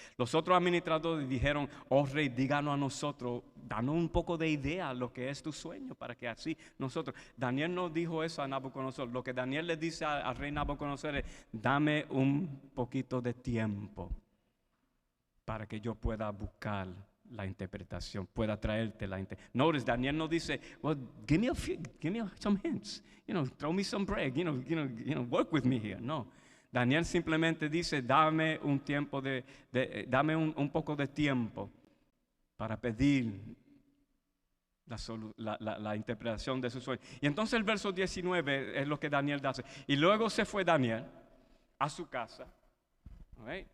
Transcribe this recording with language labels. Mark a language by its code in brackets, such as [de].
[es] Los otros administradores dijeron: oh rey, díganos a nosotros, danos un poco de idea de lo que es tu sueño, para que así nosotros. Daniel no dijo eso a Nabucodonosor. Lo que Daniel le dice al rey Nabucodonosor es: dame un poquito de tiempo para que yo pueda buscar la interpretación, pueda traerte la interpretación. [en] Notice, [es] Daniel no dice: [en] well, give me some hints, throw me some bread, work with me here. [es] No, Daniel simplemente dice: dame un tiempo dame un poco de tiempo para pedir la interpretación de su sueño. Y entonces el verso 19 es lo que Daniel hace. Y luego se fue Daniel a su casa. Okay.